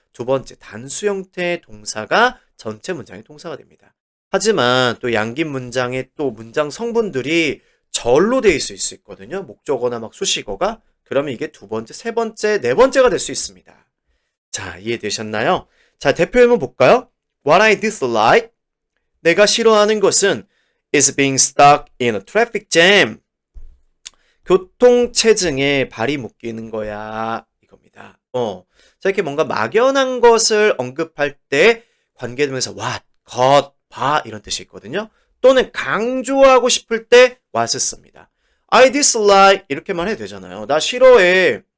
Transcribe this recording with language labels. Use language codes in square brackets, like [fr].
[ko] 두 번째, 단수 형태의 동사가 전체 문장의 동사가 됩니다. 하지만 또 양긴 문장의 또 문장 성분들이 절로 돼 있을 수 있거든요. 목적어나 막 수식어가. 그러면 이게 두 번째, 세 번째, 네 번째가 될 수 있습니다. 자, 이해되셨나요? 자, 대표해문 볼까요? [en] What I dislike, [ko] 내가 싫어하는 것은 [en] is being stuck in a traffic jam. [ko] 교통체증에 발이 묶이는 거야. 이겁니다. 자, 이렇게 뭔가 막연한 것을 언급할 때 관계되면서 what, 것, 봐 이런 뜻이 있거든요. 또는 강조하고 싶을 때 what을 씁니다. [en] I dislike [ko] 이렇게만 해도 되잖아요. 나 싫어해.